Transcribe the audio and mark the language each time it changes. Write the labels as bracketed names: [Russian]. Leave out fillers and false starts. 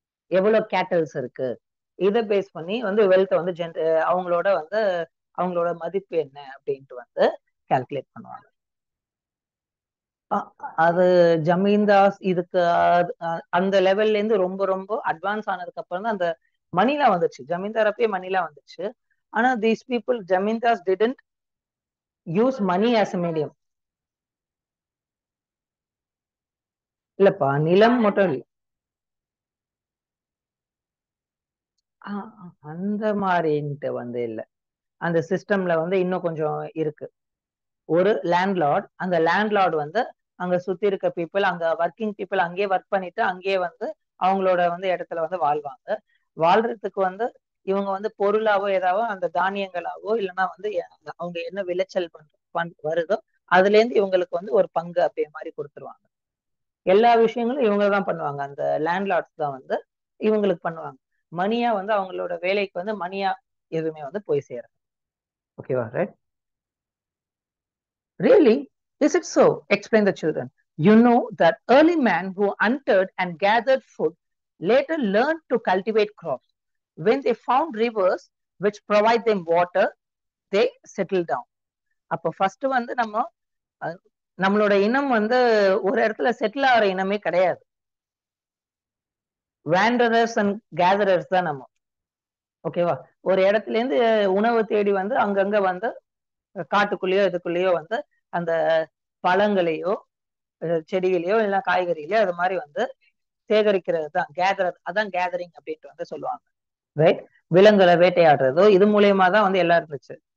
[Tamil] எவ்வளவு கேட்டல்ஸ் இருக்கு, இதை பேஸ் பண்ணி வந்து வெல்த்தை வந்து அவங்களோட வந்து அவங்களோட மதிப்பு என்ன அப்படின்ட்டு வந்து கால்குலேட் பண்ணுவாங்க. அது ஜமீன்தாஸ் இதுக்கு அந்த லெவல்ல இருந்து ரொம்ப ரொம்ப அட்வான்ஸ் ஆனதுக்கு அப்புறம் தான் அந்த மணிலாம் வந்துச்சு. ஜமீன்தார் அப்பயே மணிலாம் வந்துச்சு. [English] ஆனா these people, zamindars didn't use money as a medium. [Tamil] இல்லப்பா, நிலம் மட்டும் இல்லை, அந்த மாதிரின்ட்டு வந்து இல்லை. அந்த சிஸ்டம்ல வந்து இன்னும் கொஞ்சம் இருக்கு. ஒரு லேண்ட்லார்ட், அந்த லேண்ட்லார்ட் வந்து அங்க சுத்தி இருக்க பீப்புள், அங்க ஒர்க்கிங் பீப்புள் அங்கேயே ஒர்க் பண்ணிட்டு அங்கேயே வந்து அவங்களோட வந்து இடத்துல வந்து வாழ்வாங்க. வாழ்றதுக்கு வந்து இவங்க வந்து பொருளாவோ ஏதாவோ அந்த தானியங்களாவோ இல்லைன்னா வந்து அவங்க என்ன விளைச்சல் வருதோ அதுல இருந்து இவங்களுக்கு வந்து ஒரு பங்கு அப்படியே மாதிரி கொடுத்துருவாங்க. எல்லா விஷயங்களும் இவங்க தான் பண்ணுவாங்க. அந்த லேண்ட்லார்ட்ஸ் தான் வந்து இவங்களுக்கு பண்ணுவாங்க. மணியா வந்து அவங்களோட வேலைக்கு வந்து மணியா எதுவுமே வந்து போய் சேரும். ஓகேவா? Right. [English] Really? Is it so? Explain the children. You know that early man who hunted and gathered food later learned to cultivate crops. When they found rivers which provide them water, they settled down. [Tamil] அப்போ first வந்து நம்மளோட இனம் வந்து ஒரு இடத்துல settle ஆகிற இனமே கிடையாது. [English] wanderers and gatherers [Tamil] தான் நம்ம. ஓகேவா? ஒரு இடத்துல இருந்து உணவு தேடி வந்து அங்கங்க வந்து காட்டுக்குள்ளேயோ இதுக்குள்ளேயோ வந்து அந்த பழங்களையோ செடிகளையோ இல்ல காய்கறிகளையோ அது மாதிரி வந்து சேகரிக்கிறது தான் கேதர். அதான் கேதரிங் அப்படின்ட்டு வந்து சொல்லுவாங்க. ரைட்? விலங்குகளை வேட்டையாடுறதோ இது மூலியமா தான் வந்து எல்லாம் இருந்துச்சு.